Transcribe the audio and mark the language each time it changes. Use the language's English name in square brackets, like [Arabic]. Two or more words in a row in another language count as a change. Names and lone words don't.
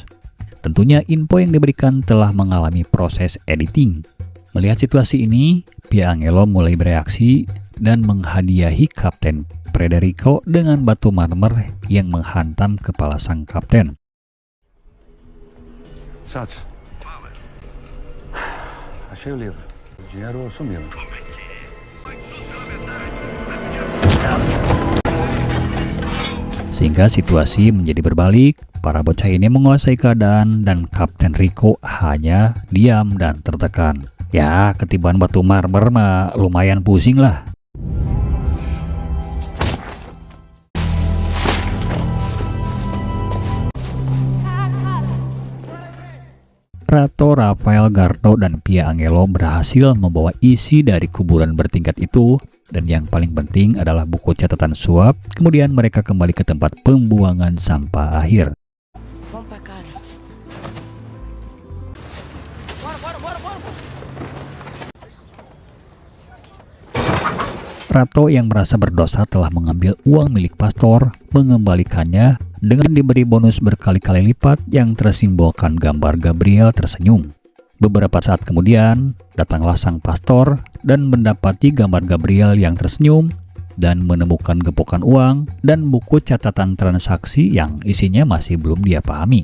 [Indonesian] Tentunya info yang diberikan telah mengalami proses editing. Melihat situasi ini, Pia Angelo mulai bereaksi dan menghadiahi Kapten Federico dengan batu marmer yang menghantam kepala sang kapten. Sats. [Portuguese] Achei o livro. O dinheiro sumiu. [Indonesian] Sehingga situasi menjadi berbalik, para bocah ini menguasai keadaan dan Kapten Rico hanya diam dan tertekan. Ya, ketiban batu marmer mah lumayan pusing lah. Rato, Raphael, Gardo, dan Pia Angelo berhasil membawa isi dari kuburan bertingkat itu, dan yang paling penting adalah buku catatan suap. Kemudian mereka kembali ke tempat pembuangan sampah akhir. [Portuguese] Vamos pra casa. Bora. [Indonesian] Rato yang merasa berdosa telah mengambil uang milik pastor, mengembalikannya dengan diberi bonus berkali-kali lipat yang tersimbolkan gambar Gabriel tersenyum. Beberapa saat kemudian, datanglah sang pastor dan mendapati gambar Gabriel yang tersenyum dan menemukan gepokan uang dan buku catatan transaksi yang isinya masih belum dia pahami.